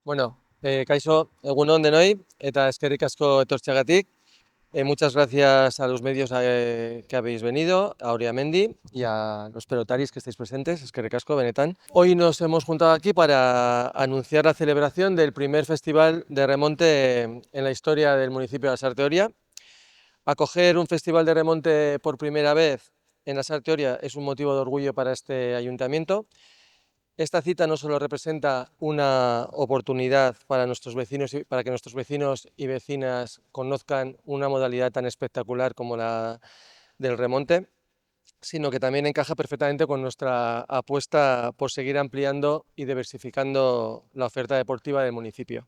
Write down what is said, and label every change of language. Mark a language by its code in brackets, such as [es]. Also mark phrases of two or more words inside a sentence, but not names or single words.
[eu] Bueno, kaixo, egun on denoi, eta eskerrik asko etortzeagatik. [es] Muchas gracias a los medios que habéis venido, a Oriamendi y a los pelotaris que estáis presentes, [eu] eskerrik asko, benetan. [es] Hoy nos hemos juntado aquí para anunciar la celebración del primer festival de remonte en la historia del municipio de Lasarte Oria. Acoger un festival de remonte por primera vez en Lasarte Oria es un motivo de orgullo para este ayuntamiento. Esta cita no solo representa una oportunidad para nuestros vecinos para que nuestros vecinos y vecinas conozcan una modalidad tan espectacular como la del remonte, sino que también encaja perfectamente con nuestra apuesta por seguir ampliando y diversificando la oferta deportiva del municipio.